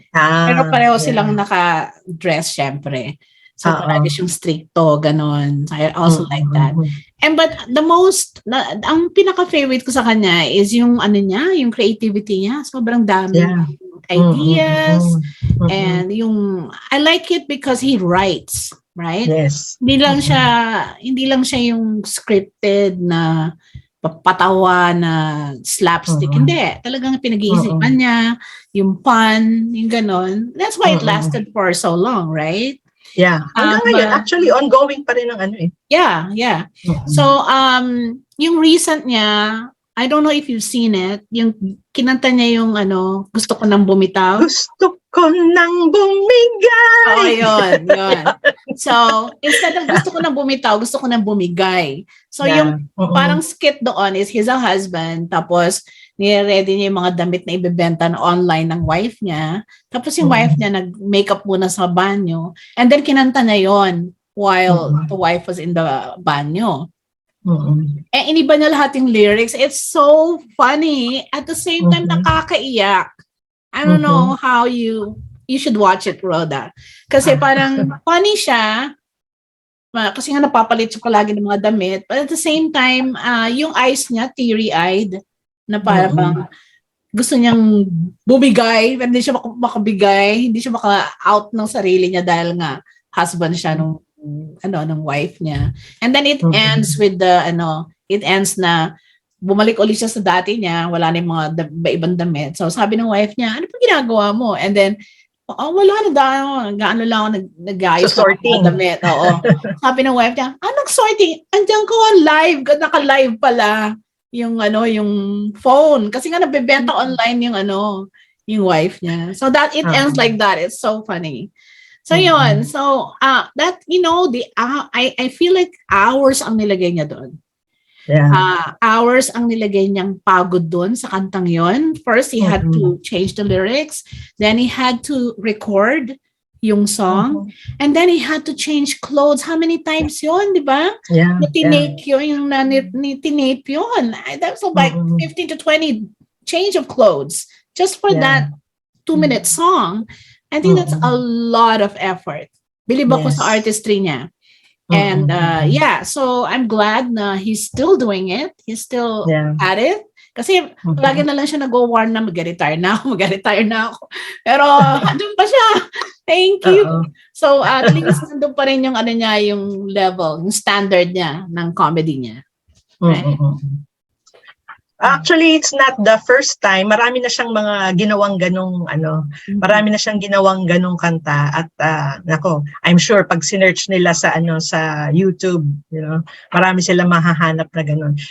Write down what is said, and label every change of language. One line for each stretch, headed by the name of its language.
Filipino: Pero pareho silang naka-dress syempre. So parang siyang stricto, ganon.
English: So I also like that.
Filipino: And but ang pinaka-favorite ko sa kanya is yung niya, yung creativity niya. Sobrang dami.
English: Ideas and I like it because he writes, right? Yes.
Filipino: Hindi lang siya yung scripted na patawa na slapstick. Hindi, talagang pinag-iisipan niya, yung pun, yung ganon.
English: That's why it lasted for so long, right? Yeah.
Filipino: Hanggang ngayon, actually ongoing pa rin ang Yeah. So yung recent niya,
English: I don't know if you've seen it,
Filipino: yung kinanta niya yung gusto ko nang bumitaw. Gusto ko nang bumigay. Oh, yun. So, instead of gusto ko nang bumitaw, gusto ko nang bumigay. So, yung parang skit doon is
English: he's a husband,
Filipino: tapos nire-ready niya yung mga damit na ibebenta na online ng wife niya. Tapos yung wife niya nag-makeup muna sa banyo.
English: And then
Filipino: kinanta na yon
English: while the wife was in the banyo.
Filipino: Eh, iniba niya lahat yung lyrics.
English: It's so funny. At the same time, nakakaiyak. I don't know how you should watch it, Rhoda.
Filipino: Kasi parang funny siya, kasi nga napapalit siya palagi ng mga damit.
English: But at the same time,
Filipino: yung eyes niya, teary-eyed, na parang gusto niyang bumigay, pero hindi siya makabigay, hindi siya maka-out ng sarili niya dahil nga husband siya nung wife niya. And then it ends with it ends na bumalik ulit siya sa dati niya, wala na yung mga ibang damit. So sabi ng wife niya, ano pa ginagawa mo? And then, wala na gaano lang ako nag-ayos
English: So, sorting.
Filipino: ng damit. Oo. Sabi ng wife niya, anong sorting? Andiyan ko live, naka-live pala yung phone. Kasi nga nabebenta online yung wife niya.
English: So that it ends like that. It's so funny. So yun. So that I feel like hours
Filipino: ang nilagay niya doon.
English: Yeah.
Filipino: Hours ang nilagay niyang pagod doon sa kantang yon.
English: First, he had to change the lyrics. Then he had to record yung song. And then he had to change clothes. How many times yon, di ba? Yeah.
Filipino: Tinake yun, tinake yun.
English: That was like 15 to 20 change of clothes just for that 2-minute song. I think that's a lot of effort.
Filipino: Bilib ako sa artistry niya.
English: And so I'm glad na he's still doing it. He's still at it.
Filipino: Kasi lagi na lang siya nag-warn na mag-retire na ako. Pero andun pa siya. Thank you. So at least nandun pa rin yung yung level, yung standard niya ng comedy niya. Right?
English: Actually, it's not the first time.
Filipino: Marami na siyang mga ginawang ganong marami na siyang ginawang ganong kanta at
English: I'm sure
Filipino: pag sinearch nila sa sa YouTube, marami silang mahahanap na ganon.